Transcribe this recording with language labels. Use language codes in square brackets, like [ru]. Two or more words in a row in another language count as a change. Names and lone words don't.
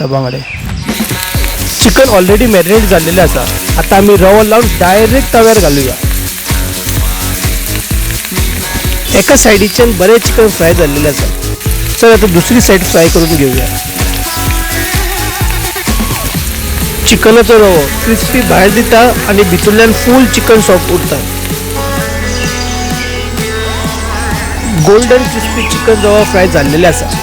[kok] बांगडे चिकन [en] already marinate [kok] झालेले असा. [mr] आता आम्ही रवा लावून डायरेक्ट तव्यावर घालूया. [kok] एका साईडीच्यान बरे चिकन फ्राय झालेले असा. [mr] चल आता दुसरी [en] side fry [mr] करून घेऊया. [kok] चिकनाचो रवो क्रिस्पी भायर दिता आणि भितरल्यान फुल चिकन सॉफ्ट उरता. [en] golden crispy chicken [kok] रवा फ्राय झालेले असा.